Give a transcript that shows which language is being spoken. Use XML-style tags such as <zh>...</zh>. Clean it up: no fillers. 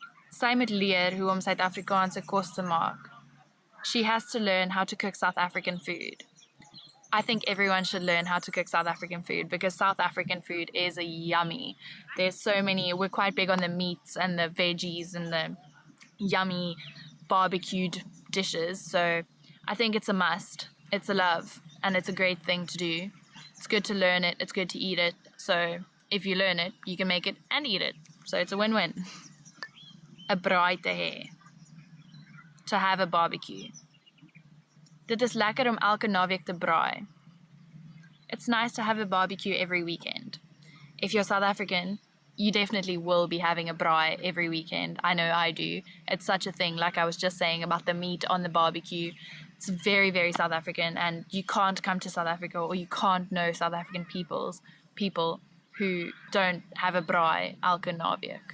<af>Sy moet leer hoe om Suid-Afrikaanse kos te maak.</af> <en>She has to learn how to cook South African food. I think everyone should learn how to cook South African food because South African food is yummy. There's so many, we're quite big on the meats and the veggies and the yummy barbecued dishes. So I think it's a must. It's a love and it's a great thing to do. It's good to learn it. It's good to eat it. So if you learn it, you can make it and eat it. So it's a win-win.</en> <af>A braai te hê.</af> <en>To have a barbecue.</en> <af>Dit is lekker om elke naweek te braai.</af> <en>It's nice to have a barbecue every weekend. If you're South African, you definitely will be having a braai every weekend. I know I do. It's such a thing, like I was just saying about the meat on the barbecue. It's very, very South African, and you can't come to South Africa or you can't know South African people who don't have a braai</en> <af>elke naweek.</af>